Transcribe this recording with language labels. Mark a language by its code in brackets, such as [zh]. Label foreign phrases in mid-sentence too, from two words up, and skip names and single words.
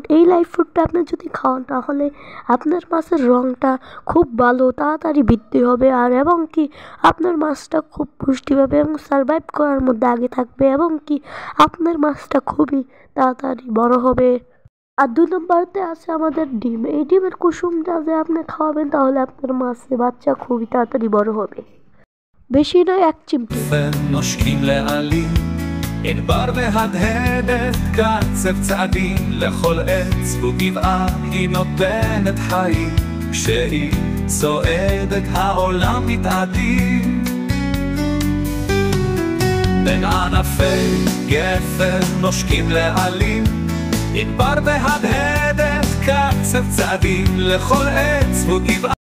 [bn] এই লাইভ ফুডটা আপনি যদি খাওয়ান তাহলে আপনার মাছের রঙটা খুব ভালো তাড়াতাড়ি বৃদ্ধি হবে, আর এবং কি আপনার মাছটা খুব পুষ্টি পাবে এবং সারভাইভ করার মধ্যে আগে থাকবে, এবং কি আপনার মাছটা খুবই তাড়াতাড়ি বড় হবে। আর 2 নম্বরতে আছে আমাদের ডিম। এই ডিমের কুসুমটা যে আপনি খাওয়াবেন তাহলে আপনার মাছের বাচ্চা খুবই তাড়াতাড়ি বড় হবে, বেশি নয় 1 চিমটি। [he] נושקים לעלים, ענבר מהדהדת קצב צעדים, לכל עץ וגבעה היא נותנת חיים, כשהיא צועדת העולם מתאדים. בין ענפי גפן נושקים לעלים, ענבר מהדהדת קצב צעדים, לכל עץ וגבעה